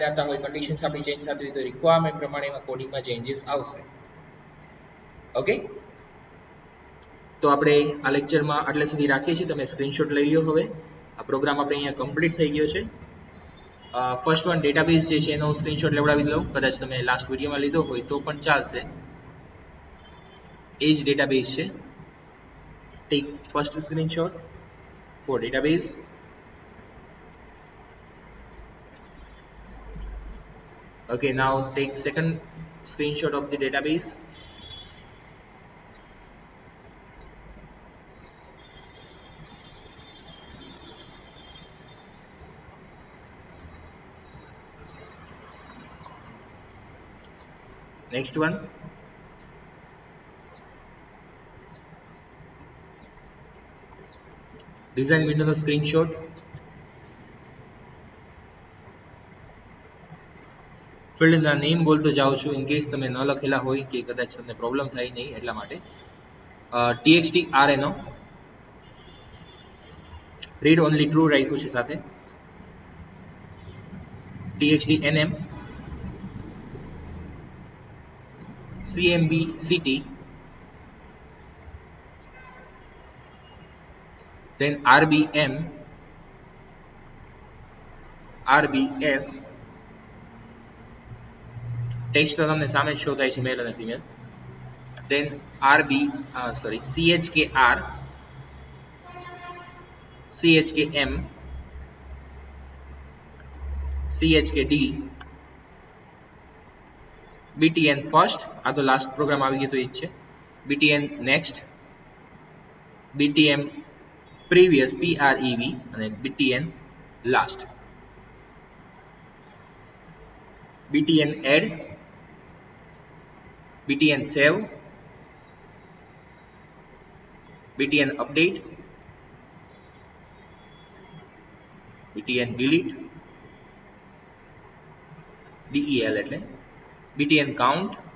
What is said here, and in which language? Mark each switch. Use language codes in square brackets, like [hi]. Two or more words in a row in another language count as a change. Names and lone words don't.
[gu] રહેતા હોય કન્ડિશન્સ આપણી ચેન્જ થતી હોય તો રિક્વાયરમેન્ટ પ્રમાણે એમાં કોડિંગમાં ચેન્જીસ આવશે ઓકે તો આપણે આ લેક્ચરમાં આટલે સુધી રાખીએ છીએ તમે સ્ક્રીનશોટ લઈ લો હવે આ પ્રોગ્રામ આપણે અહીંયા કમ્પ્લીટ થઈ ગયો છે [en] first one database [gu] જે છે એનો સ્ક્રીનશોટ લેવડાવી દઉં કદાચ તમે [en] last video [gu] લીધો હોય તો પણ ચાલશે એ જ ડેટાબેઝ છે [en] take first screenshot for database okay now take second screenshot of the database next one design window નો screenshot [gu] ફિલ્ડ ના નેમ બોલતો જાઉં છું [en] in case [gu] તમે ન લખેલા હોય કે કદાચ તમને પ્રોબ્લેમ થાય નહીં એટલા માટે [en] txt rno read only true [gu] રાખ્યું છે સાથે [en] txt nm cmb ct then rbm rbf [gu] ટેક્સ્ટ તો તમને સામે જ શો થાય છે મેલ અને ફિમેલ then [en] chkr chkm chkd btn first [gu] આ તો લાસ્ટ પ્રોગ્રામ આવી ગયો તો એ જ છે [en] btn next btm previous prev અને btn last btn add btn save btn update btn delete del એટલે btn count